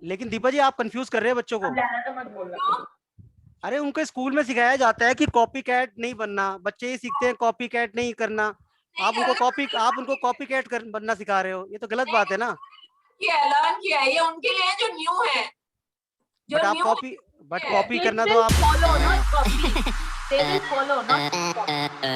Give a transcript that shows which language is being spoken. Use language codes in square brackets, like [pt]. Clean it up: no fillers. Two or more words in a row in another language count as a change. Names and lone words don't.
[hi] लेकिन दीपा जी आप कंफ्यूज कर रहे हैं बच्चों को। अरे उनके स्कूल में सिखाया जाता है कि [en] copy cat [hi] नहीं बनना, बच्चे ही सीखते हैं [en] copy cat [hi] नहीं करना। आप उनको [en] copy cat [hi] बनना सिखा रहे हो, ये तो गलत बात है ना। ये ऐलान किया है, ये उनके लिए जो न्यू है, जो बट आप [en] new [hi] कॉपी है। करना तो आप [en] follow, not copy. They will follow, not copy.